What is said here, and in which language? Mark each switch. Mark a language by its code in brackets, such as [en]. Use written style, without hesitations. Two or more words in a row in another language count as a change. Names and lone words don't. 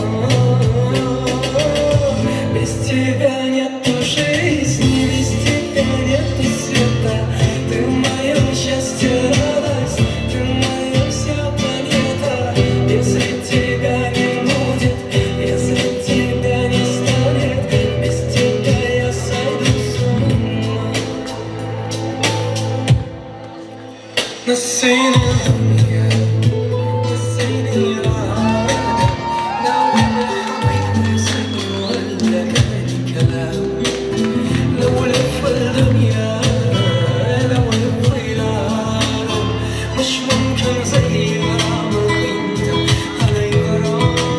[ru] Без тебя нету жизни, без тебя нету света. Ты мое счастье, радость, ты моя вся планета. Если тебя не будет, если тебя не станет, без тебя я сойду с ума. [ar] نسينا الدنيا نسينا العالم لو الحبيب سكر ولا كان كلام لو لف الدنيا لو لف العالم مش ممكن زي ما انت علي غرام